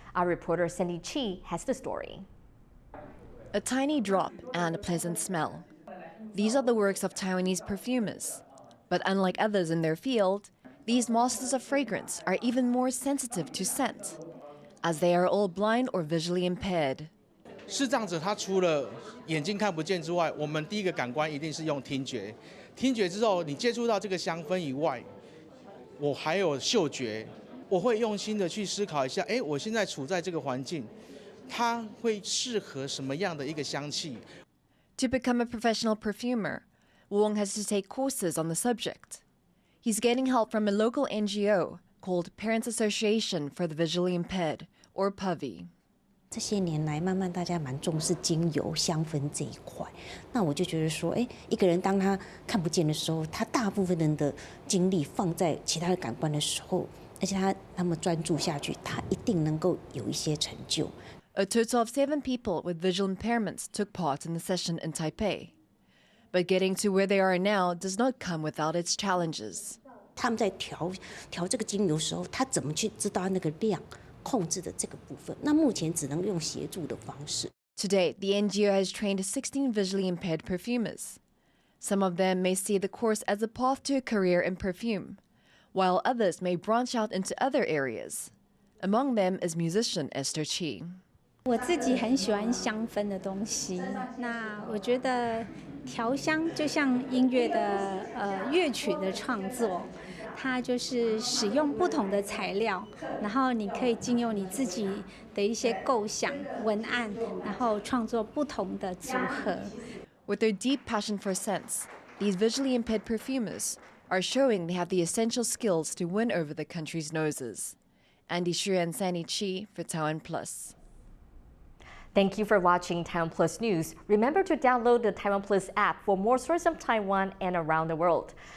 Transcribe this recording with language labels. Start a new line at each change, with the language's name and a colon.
English: Our reporter Cindy Chi has the story. A tiny drop and a pleasant smell. These are the works of Taiwanese perfumers. But unlike others in their field, these masters of fragrance are even more sensitive to scent, as they are all blind or visually impaired.
Chinese: 视障者他除了眼睛看不见之外，我们第一个感官一定是用听觉。听觉之后，你接触到这个香氛以外，我还有嗅觉，我会用心的去思考一下，我现在处在这个环境，它会适合什么样的一个香气？
English: To become a professional perfumer, Wong has to take courses on the subject. He's getting help from a local NGO called Parents Association for the Visually Impaired, or PAVI.
Chinese: 这些年来，慢慢大家蛮重视精油香氛这一块。那我就觉得说，一个人当他看不见的时候，他大部分人的精力放在其他的感官的时候，而且他那么专注下去，他一定能够有一些成就。
English: A total of 7 people with visual impairments took part in the session in Taipei. But getting to where they are now does not come without its challenges.
Chinese: 他们在调这个精油的时候，他怎么去知道那个量控制的这个部分？那目前只能用协助的方式。
English: To date, the NGO has trained 16 visually impaired perfumers. Some of them may see the course as a path to a career in perfume, while others may branch out into other areas. Among them is musician Esther Chi.
Chinese: 我自己很喜欢香氛的东西，那我觉得调香就像音乐的乐曲的创作，它就是使用不同的材料，然后你可以经由你自己的一些构想、文案，然后创作不同的组合。
English: With their deep passion for scents, these visually impaired perfumers are showing they have the essential skills to win over the country's noses. Andy Xu and Sandy Chi for TaiwanPlus. Thank you for watching TaiwanPlus News. Remember to download the TaiwanPlus app for more stories of Taiwan and around the world.